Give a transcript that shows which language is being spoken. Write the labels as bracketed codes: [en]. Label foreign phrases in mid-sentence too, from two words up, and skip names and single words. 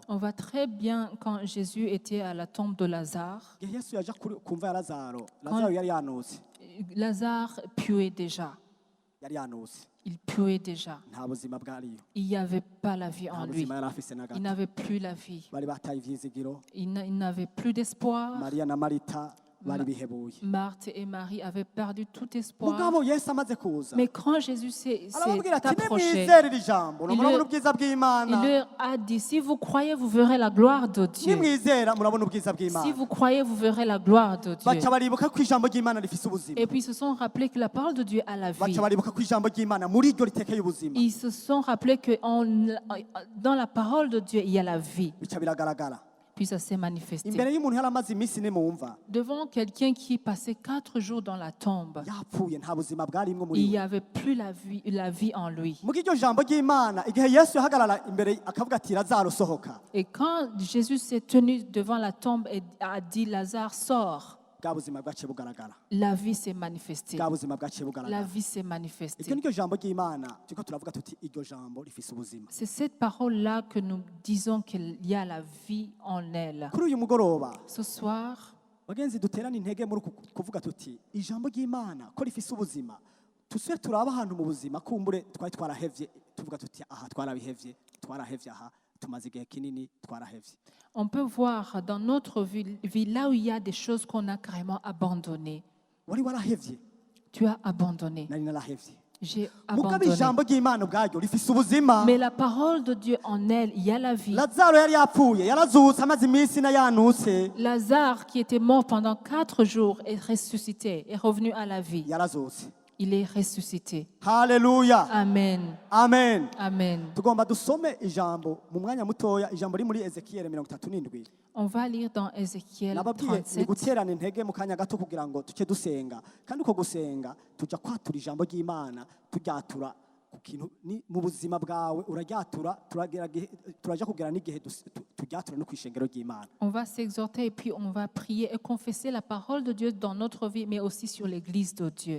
[fr] On voit très bien quand Jésus était à la tombe de Lazare. [rn] igihe Yesu yaja ku mva ya Lazaro, Lazaro yari yanutse, [fr] Lazare puait déjà. [rn] yari yanutse, [fr] Il puait déjà. [rn] nta buzima bwariyo, [fr] Il n'y avait pas la vie [rn] nta [fr] en lui. [rn] buzima yari afise na [fr] Il [rn] gato. [fr] n'avait plus la vie. [rn] Bari bataye ivyizigiro, [fr] Il n'avait plus d'espoir. [rn] Mariya na Marita bari bihebuye. [fr] Marthe et Marie avaient perdu tout espoir. [rn] Mugabo Yesu amaze kuza, [fr] Mais quand Jésus s'est [rn] arababwira ati [fr] approché, [rn] nimwizere iri jambo, [fr] Il [rn] murabona [fr] le- [rn] ubwiza [fr] il [rn] bw'Imana. [fr] leur a dit, si vous croyez, vous verrez la gloire de Dieu. [rn] Nimwizera murabona ubwiza [fr] Si [rn] bw'Imana. [fr] vous croyez, vous verrez la gloire de Dieu. [rn] Baca baribuka ko ijambo ry'Imana rifise ubuzima. [fr] Et puis ils se sont rappelés que la parole de Dieu a la vie. [rn] Baca baribuka ko ijambo ry'Imana muri ryo ritekeye ubuzima. [fr] Ils se sont rappelés que dans la parole de Dieu, il y a la vie. [rn] Bica biragaragara. [fr] Puis ça s'est manifesté. [rn] Imbere y'umuntu yari amaze iminsi ine mu mva, [fr] Devant quelqu'un qui passait 4 jours dans la tombe, [rn] yapfuye nta buzima bwarimwo muri [fr] il [rn] we. [fr] n'y avait plus la vie en lui. [rn] Muga iryo jambo ry'Imana igihe Yesu yahagarara imbere akavuga ati Lazaro sohoka, [fr] Et quand Jésus s'est tenu devant la tombe et a dit, Lazare, sors, [rn] bwa buzima bwaciye bugaragara, [fr] la vie s'est manifestée. [rn] bwa buzima bwaciye [fr] La [rn] bugaragara. [fr] vie s'est [rn] Iryo [fr] manifestée. [rn] niryo jambo ry'Imana turiko turavuga tuti iryo jambo rifise ubuzima. [fr] C'est cette parole-là que nous disons qu'il y a la vie en elle. [rn] Kuri uyu mugoroba [fr] Ce soir, [rn] bagenzi duterana intege muri kuvuga tuti ijambo ry'Imana ko rifise ubuzima, tusubire turaba ahantu mu buzima kumbure twari twarahevye, tuvuga tuti aha twarahevye aha, tumaze igihe kinini twarahevye. [fr] on peut voir dans notre vie là où il y a des choses qu'on a carrément abandonnées. [rn] Wari warahevye, [fr] Tu as abandonné. [rn] nari narahevye. [fr] J'ai [rn] Mugabo [fr] abandonné. [rn] ijambo ry'Imana ubwaryo rifise ubuzima. [fr] Mais la parole de Dieu en elle, il y a la vie. [rn] Lazaro yari yapfuye, yarazutse amaze iminsi na yanutse, [fr] Lazare, qui était mort pendant 4 jours, est ressuscité, est revenu à la vie. [rn] yarazutse. [fr] Il est ressuscité. [rn] Haleluya, Amen. amen. Amen. Tugomba dusome ijambo mu mwanya mutoya, ijambo riri muri Ezekiel 37. [fr] On va lire dans Ézéchiel [rn] Nababwiye ni [fr] 37. [rn] guterana intege mu kanya gato kugira ngo tuce dusenga, kandi uko gusenga tujya kwatura ijambo ry'Imana, turyatura ku kintu mu buzima bwawe, uraryatura, turaja kugera n'igihe turyatura no kwishengero ry'Imana. [fr] On va s'exhorter et puis on va prier et confesser la parole de Dieu dans notre vie, mais aussi sur l'Église de Dieu.